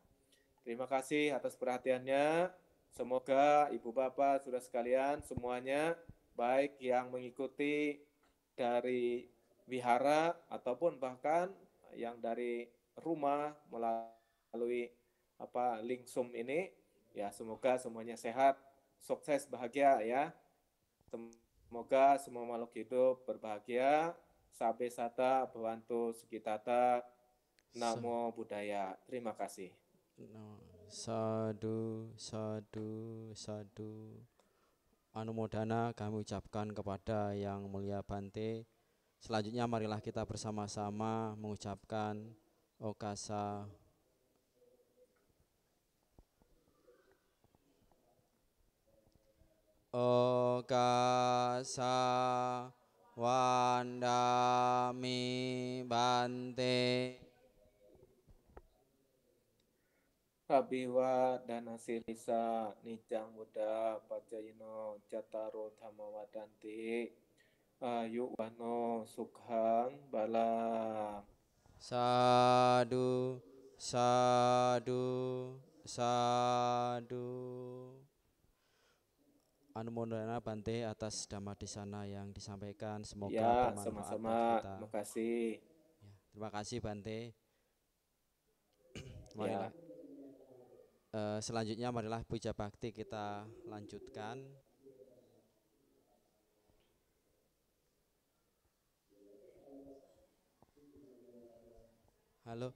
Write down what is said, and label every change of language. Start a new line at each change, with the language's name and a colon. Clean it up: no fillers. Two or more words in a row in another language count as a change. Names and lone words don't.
Indonesian: Terima kasih atas perhatiannya. Semoga Ibu Bapak, Saudara sekalian, semuanya baik yang mengikuti dari wihara ataupun bahkan yang dari rumah melalui link Zoom ini, ya, semoga semuanya sehat, sukses, bahagia ya. Semoga semua makhluk hidup berbahagia.
Pali: Sabe sata bhavantu sukitata. Namo Buddhaya.
Indonesian: Terima kasih.
Pali: Sadu, sadu, sadu.
Indonesian: Anumodana kami ucapkan kepada Yang Mulia Bante Selanjutnya marilah kita bersama-sama mengucapkan Okasa.
Pali: Okasa Wandami Bante. Abiwa Danasilisa Nijang Buddha Pacayino Cattaro Dhammawadanti Ayu Wano Sukhang Bala. Sadu, sadu, sadu.
Indonesian: Anumodana Bante atas dhamma desana yang disampaikan, semoga Ya, bermanfaat sama-sama. bagi kita. Terima kasih. Ya, terima kasih Bante. Ya, Marilah selanjutnya marilah puja bakti kita lanjutkan. Halo.